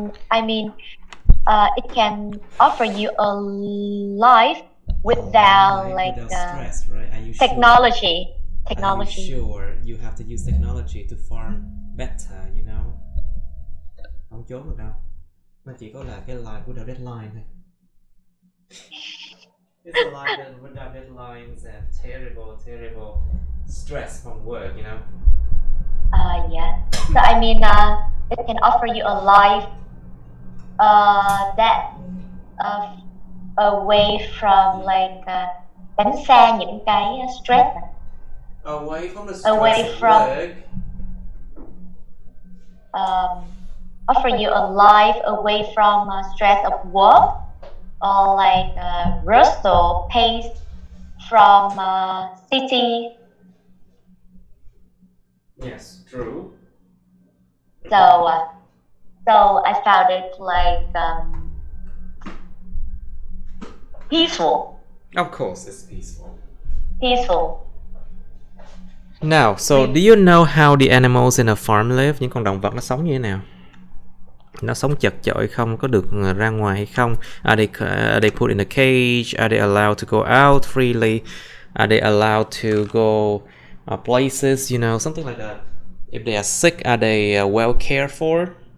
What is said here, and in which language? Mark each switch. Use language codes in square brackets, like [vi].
[en] I mean, it can offer you a life without stress, right? Are you technology. Sure? Are you sure you have to use technology to farm better, you know? [vi] Không trốn được đâu. Nó chỉ có là cái [en] life without deadline [vi] thôi. [en] It's a life without deadlines and terrible stress from work, you know? Yeah. So I mean, it can offer you a life that away from [vi] tránh xa những cái [en] stress. Away from the stress away from work. Offer you a life away from stress of work or like Russell Pace from city. Yes, true. So I found it like peaceful. Of course, it's peaceful. Peaceful. Now, so do you know how the animals in a farm live? [vi] Những con động vật nó sống như thế nào? Nó sống chật chội không? Có được ra ngoài hay không? [en] Are they put in a cage? Are they allowed to go out freely? Are they allowed to go places? You know, something like that. If they are sick, are they well cared for?